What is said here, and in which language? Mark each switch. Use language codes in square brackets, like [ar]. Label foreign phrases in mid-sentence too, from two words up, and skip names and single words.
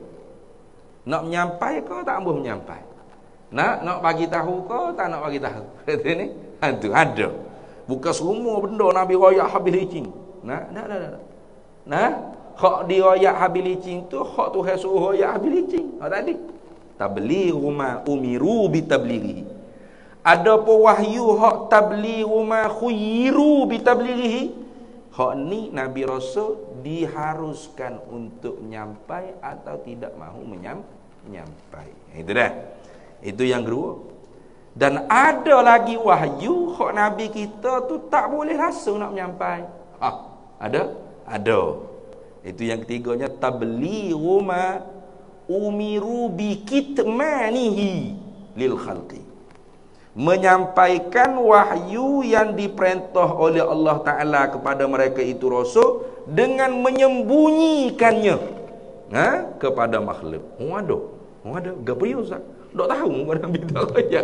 [ms] Nak menyampai ke tak ambuh menyampai. Nak bagi tahu ke tak nak bagi tahu. Kata ni, itu ada. Bukan semua benda Nabi royak habis licin. Nah, hak diroyak habis licin tu hak Tuhan suruh royak habis licin. [ar] Tadi تبليغ ما أمر بتبليغ. [ms] Ada pun wahyu hak [ar] تبليغ ما خير بتبليغه. [ms] Hak ni Nabi Rasul diharuskan untuk menyampai atau tidak mahu menyampai. Itu dah. Itu yang kedua. Dan ada lagi wahyu hak Nabi kita tu tak boleh langsung nak menyampai. Ada? Ada. Itu yang ketiganya [ar] تبليغ ما أمر بكتمانه للخلق. [ms] Menyampaikan wahyu yang diperintah oleh Allah Ta'ala kepada mereka itu Rasul dengan menyembunyikannya kepada makhluk. Ada gabriel Ustaz. Tak tahu Nabi tak royak.